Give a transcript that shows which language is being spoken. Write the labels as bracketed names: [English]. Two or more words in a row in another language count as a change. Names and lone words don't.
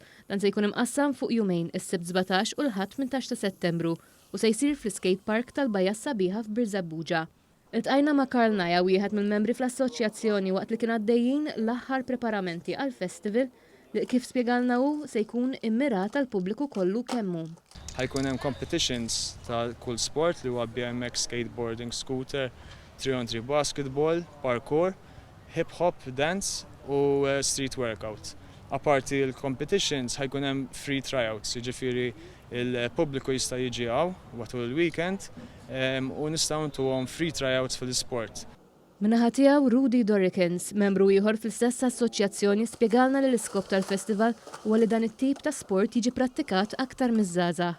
[Maltese] Dan se jkun imqassam fuq jumejn is-Sibt 17 u l-Ħadd 18 ta' Settembru u se jsir fl-iskatepark tal-Bajja s-Sabiħa f'Birżebbuġa. Iltqajna ma' Karl Naja, wieħed mill-membri fl-Assoċjazzjoni waqt li kien għaddejjin l-aħħar preparamenti għall-festival li kif spjegalna hu se jkun immirat għall-pubbliku kollu kemm hu. Ħajkun hemm competitions ta' kull sport li huwa BMX, [English] skateboarding, scooter, 3-on-3 basketball, parkour, hip-hop, dance u street workout. [Maltese] Aparti l-competitions ħajkun hemm [English] free tryouts, [Maltese] jiġifieri il-pubbliku jista' jiġi hawn matul il-weekend u nistgħu ntuhom [English] free tryouts [Maltese] fil-isport. Min-naħa tiegħu Rudy Dorikins, membru ieħor fl-istess assoċjazzjoni, spjegalna li l-iskop tal-festival huwa li dan it-tip ta' sport jiġi prattikat aktar miż-żgħażagħ.